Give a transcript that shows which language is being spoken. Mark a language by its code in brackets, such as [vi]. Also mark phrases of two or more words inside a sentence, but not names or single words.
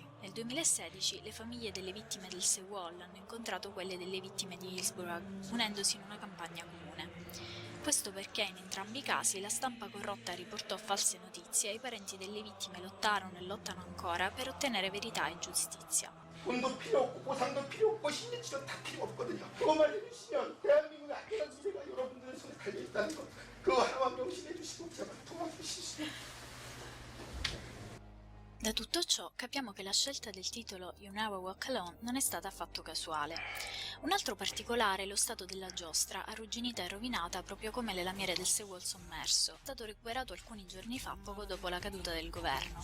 [it] Nel 2016 le famiglie delle vittime del Sewol hanno incontrato quelle delle vittime di Hillsborough, unendosi in una campagna comune. Questo perché in entrambi i casi la stampa corrotta riportò false notizie e i parenti delle vittime lottarono e lottano ancora per ottenere verità e giustizia. [ko] 돈도 필요 없고 보상도 필요 없고 신뢰치도 다 필요 없거든요. 그것만 해주시면 대한민국의 안전한 미래가 여러분들의 손에 달려있다는 거 그거 하나만 명심해 주시고 제발 도와주시죠. [it] Da tutto ciò capiamo che la scelta del titolo You Never Walk Alone non è stata affatto casuale. Un altro particolare è lo stato della giostra, arrugginita e rovinata proprio come le lamiere del Sewol sommerso. È stato recuperato alcuni giorni fa, poco dopo la caduta del governo.